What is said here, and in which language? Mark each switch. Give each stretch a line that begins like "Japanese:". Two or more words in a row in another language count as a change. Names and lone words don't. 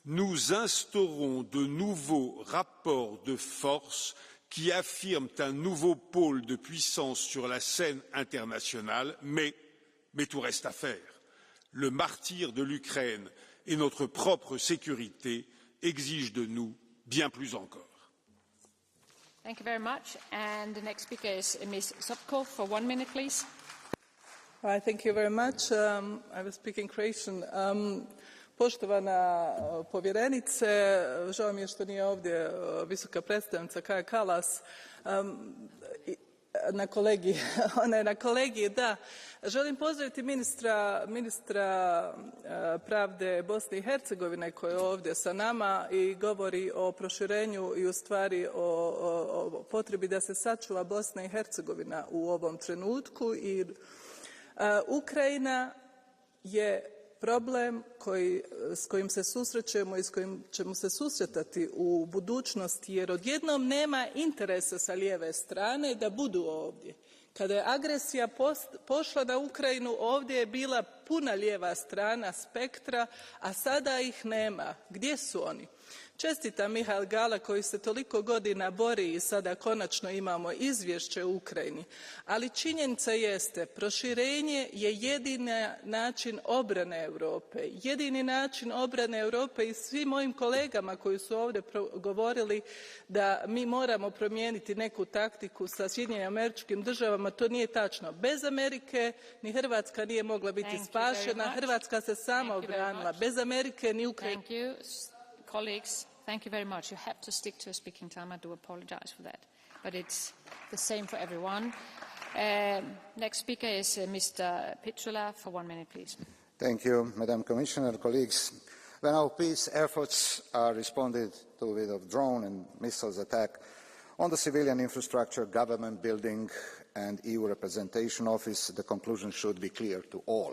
French: nous instaurons de nouveaux rapports de force qui affirment un nouveau pôle de puissance sur la scène internationale, mais tout reste à faire. Le martyre de l'Ukraine et notre propre sécurité exigent de nous bien plus encore.
English: Thank you very much. And the next speaker is Ms. Sopko for 1 minute, please. Thank you very much. I will speak in Croatian.
Croatian: Poštovana povjerenice, žao mi je što nije ovdje visoka predstavnica Kaja Kallas. Ona je na kolegiji, da. Želim pozdraviti ministra pravde Bosne i Hercegovine koji je ovdje sa nama i govori o proširenju i u stvari o potrebi da se sačuva Bosna i Hercegovina u ovom trenutku. I Ukrajina je problem s kojim se susrećemo i s kojim ćemo se susretati u budućnosti, jer odjednom nema interesa sa lijeve strane da budu ovdje. Kada je agresija pošla na Ukrajinu, ovdje je bila puna lijeva strana spektra, a sada ih nema. Gdje su oni? Čestitam Mihael Gala koji se toliko godina bori i sada konačno imamo izvješće u Ukrajini. Ali činjenica jeste, proširenje je jedini način obrane Europe. Jedini način obrane Europe i svim mojim kolegama koji su ovdje govorili da mi moramo promijeniti neku taktiku sa Sjedinjenim Američkim Državama, to nije tačno. Bez Amerike ni Hrvatska nije mogla biti spašena. Hrvatska se sama obranila. Bez Amerike ni Ukrajina.
English: Colleagues, thank you very much. You have to stick to a speaking time. I do apologize for that. But it's the same for everyone. Next speaker is Mr. Putler for 1 minute, please. Thank you, Madam Commissioner, colleagues. When our peace efforts are responded to with a drone and missiles attack on the civilian infrastructure, government building and EU representation office, the conclusion should be clear to all.